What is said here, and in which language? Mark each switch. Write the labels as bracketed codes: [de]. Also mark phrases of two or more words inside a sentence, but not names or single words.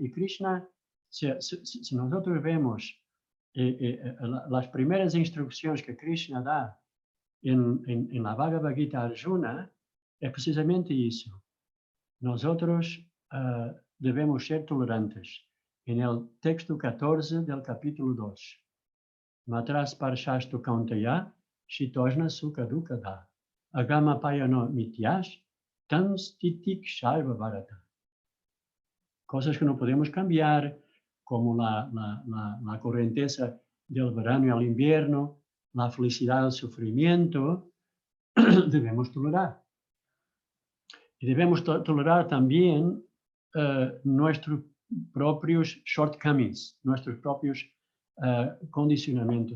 [es] Y Krishna, si nosotros vemos las primeras instrucciones que Krishna da en la Bhagavad Gita a Arjuna, es precisamente eso. Nosotros debemos ser tolerantes. En el texto 14 del capítulo 2. [sa] Matras parshastu kauntaya, shitosna sukha dukkha, agama payano mityash, tanstitik sharva bharata. [es] Cosas que no podemos cambiar, como la corrienteza del verano y el invierno, la felicidad y el sufrimiento, debemos tolerar. Y debemos tolerar también nuestros propios shortcomings, nuestros propios condicionamientos.